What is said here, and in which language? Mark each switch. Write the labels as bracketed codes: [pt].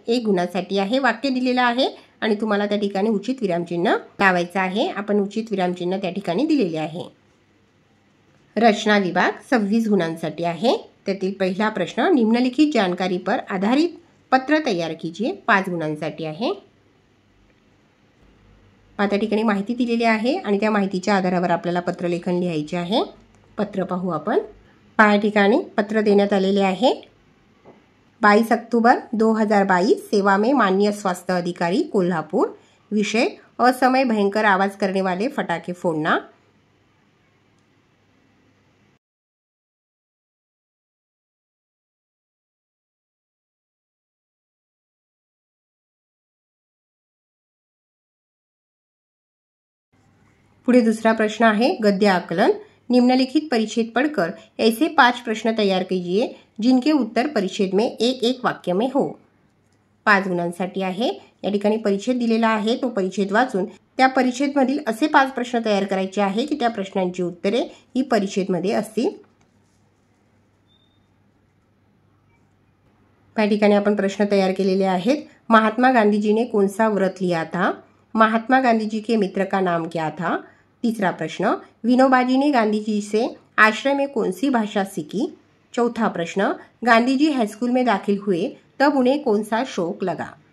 [mr] 1 गुणासाठी आहे। वाक्य दिलेलं आहे आणि तुम्हाला त्या ठिकाणी उचित विरामचिन्ह लावायचं आहे। आपण उचित विरामचिन्ह त्या ठिकाणी दिलेले आहे। रचना विभाग 26 गुणांसाठी आहे। त्यातील पहिला प्रश्न, [hi] निम्नलिखित जानकारी पर आधारित पत्र तयार कीजिए। [mr] 5 गुणांसाठी आहे। त्या ठिकाणी माहिती दिलेली आहे आणि त्या माहितीच्या आधारावर आपल्याला पत्रलेखन लिहायचे आहे। पत्र पाहू आपण। पहा ठिकाणी पत्र देण्यात आलेले आहे। [hi] 22 अक्टूबर 2022 सेवा में माननीय स्वास्थ्य अधिकारी कोल्हापुर। विषय असमय भयंकर आवाज करने वाले फटाके फोड़ना। [mr] पुढे दूसरा प्रश्न आहे गद्य आकलन। [hi] निम्नलिखित परिच्छेद पढ़कर ऐसे 5 प्रश्न तैयार कीजिए जिनके उत्तर परिच्छेद में एक एक वाक्य में हो। [mr] 5 गुणांसाठी आहे। या ठिकाणी परिच्छेद दिलेला आहे, तो परिच्छेद वाचून त्या परिच्छेदमधील असे 5 प्रश्न तयार करायचे आहे की त्या प्रश्नांची उत्तरे ही परिच्छेदमध्ये असतील। या ठिकाणी आपण प्रश्न तयार केलेले आहेत। [hi] महात्मा गांधी जी ने कौन सा व्रत लिया था? महात्मा गांधी जी के मित्र का नाम क्या था? तीसरा प्रश्न, विनोबा जी ने गांधी जी से आश्रय में कौन सी भाषा सीखी? चौथा प्रश्न, गांधी जी हाईस्कूल में दाखिल हुए तब उन्हें कौन सा शौक लगा?